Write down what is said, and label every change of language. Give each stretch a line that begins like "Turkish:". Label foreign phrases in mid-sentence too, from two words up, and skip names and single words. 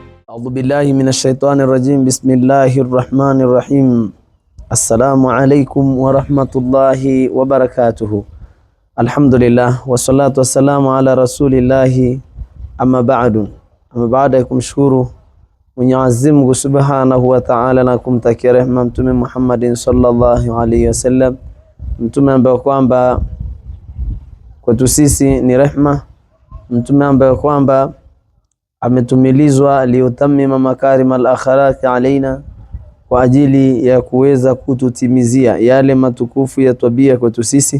Arabic: أعوذ بالله من الشيطان الرجيم. بسم الله الرحمن الرحيم. السلام عليكم ورحمة الله وبركاته. الحمد لله والصلاة والسلام على رسول الله. أما بعد
Swahili: kumshukuru Mwenyezi Mungu
Arabic: سبحانه وتعالى
Swahili: na kumtakia rehema Mtume Muhammadin
Arabic: صلى الله عليه وسلم,
Swahili: mtume ambaye kwamba kwetu sisi ni rehema, mtume ambaye kwamba ametumilizwa
Arabic: لأتمم مكارم الأخلاق علينا,
Swahili: kwa ajili ya kuweza kututimizia yale matukufu ya tabia kwetu sisi.